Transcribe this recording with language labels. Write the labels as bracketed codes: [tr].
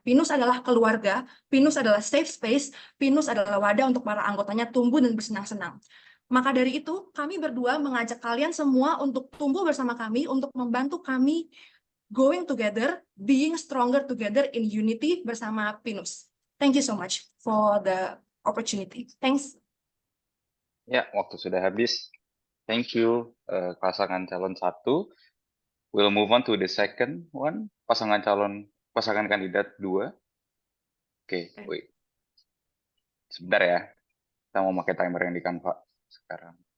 [id] Pinus adalah keluarga, Pinus adalah safe space, Pinus adalah wadah untuk para anggotanya tumbuh dan bersenang-senang. Maka dari itu, kami berdua mengajak kalian semua untuk tumbuh bersama kami, untuk membantu kami [en] going together, being stronger together in unity [id] bersama Pinus. [en] Thank you so much for the opportunity. Thanks. [id] Ya, waktu sudah habis. [en] Thank you, [id] pasangan calon 1. [en] We'll move on to the second one, [id] pasangan kandidat 2. Oke, wait. Sebentar ya. Kita mau pakai timer yang di Canva sekarang.